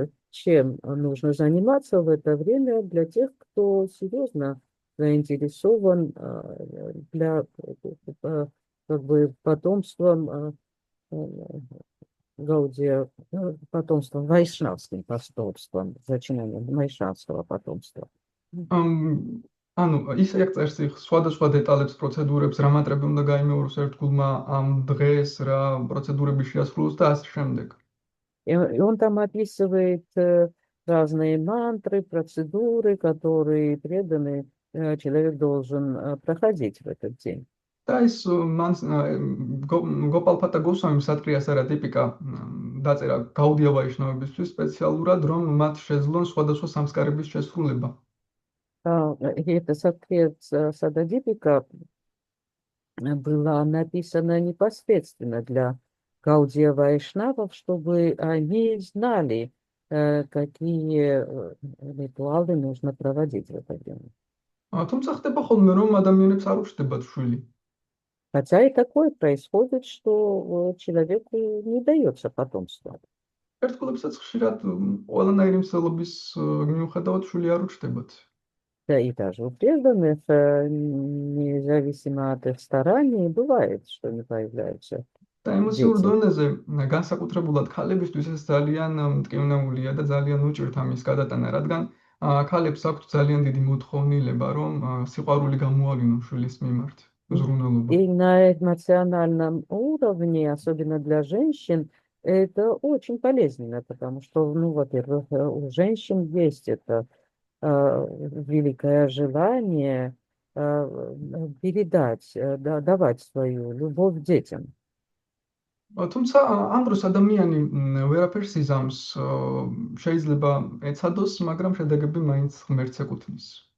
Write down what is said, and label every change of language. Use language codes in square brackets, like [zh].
[ru] чем нужно заниматься в это время для тех, кто серьезно заинтересован для как бы потомством Гаудия, потомством, вайшнавским потомством, зачинанием вайшнавского потомства. [ka] ანუ ის წერს სხვადასხვა დეტალებს, პროცედურებს, რა მატრები უნდა გაიმეოროს ერთგულმა ამ დღეს, რა პროცედურები შეასრულოს და ასე შემდეგ. [ru] И он там описывает разные мантры, процедуры, которые преданный человек должен проходить в этот день. [ka] და ის გოპალ ფატა გოსვამი სატკრია სარადიპიკა დაწერა გაუდია ვაიშნავებისთვის სპეციალურად, რომ მათ შეძლონ სხვადასხვა სამსკარების შესრულება. [ru] И эта Саттрия Сарадипика была написана непосредственно для Гаудия Вайшнавов, чтобы они знали, какие ритуалы нужно проводить в это время. [ka] თუმცა ხდება ხოლმე, რომ ადამიანებს არ უჩნდებათ შვილი. [ru] Хотя и такое происходит, что человеку не дается потомство. [ka] ერთგულებსაც ხშირად ყველანაირი მსვლელობის მიუხედავად შვილი არ უჩნდებათ. [ru] Да, и даже у преданных, независимо от их стараний, бывает, что не появляются [ka] და ემოციურ [ru] дети. [ka] დონეზე განსაკუთრებულად ქალებისთვის ეს ძალიან მტკივნეულია და ძალიან უჭირთ ამის გადატანა, რადგან ქალებს აქვთ ძალიან დიდი მოთხოვნილება, რომ სიყვარული გამოავლინონ შვილის მიმართ, ზრუნველობა. [ru] И на эмоциональном уровне, особенно для женщин, это очень болезненно, потому что, ну, во-первых, у женщин есть это великое желание передать, давать свою любовь детям. [ka] თუმცა ამ დროს ადამიანი ვერაფერს იზამს, შეიძლება ეცადოს, მაგრამ შედეგები მაინც ღმერთს ეკუთვნის.